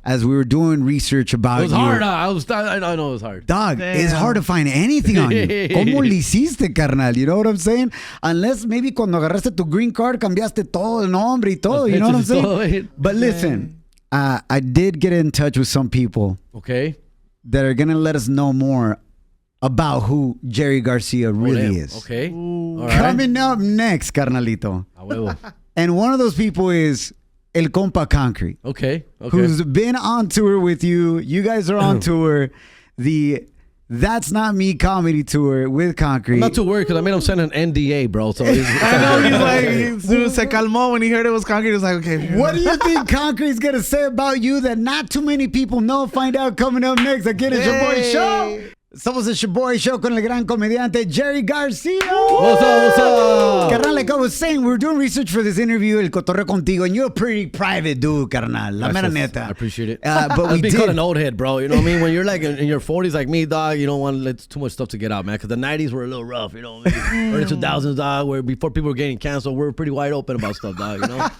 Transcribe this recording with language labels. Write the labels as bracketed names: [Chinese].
[English] As we were doing research about you. It was hard. I know it was hard. Dog, it's hard to find anything on you. [Spanish] ¿Cómo le hiciste, carnal? [English] You know what I'm saying? Unless maybe [Spanish] cuando agarraste tu [English] green card, [Spanish] cambiaste todo el nombre y todo. [English] You know what I'm saying? But listen, I did get in touch with some people. Okay. That are going to let us know more about who Jerry Garcia really is. Okay. All right. Coming up next, carnalito. And one of those people is El Compa Concrete. Okay. Who's been on tour with you. You guys are on tour. The That's Not Me comedy tour with Concrete. I'm not too worried because I made him sign an NDA, bro. So I know he's like, [Spanish] se calmó [English] when he heard it was Concrete. He was like, okay. What do you think Concrete's going to say about you that not too many people know? Find out coming up next. Again, it's your boy Show. [Spanish] Somos el Shoboy Show con el gran comediante Jerry Garcia. [English] What's up? Carnal, like I was saying, we were doing research for this interview, [Spanish] el cotorreo contigo, [English] and you're a pretty private dude, carnal. [Spanish] La mera neta. [English] I appreciate it. But we Be did. called an old head, bro. You know what I mean? When you're like in your 40s like me, dog, you don't want to let too much stuff to get out, man. Because the 90s were a little rough, you know what I mean? Early 2000s, dog, where before people were getting canceled, we were pretty wide open about stuff, dog, you know?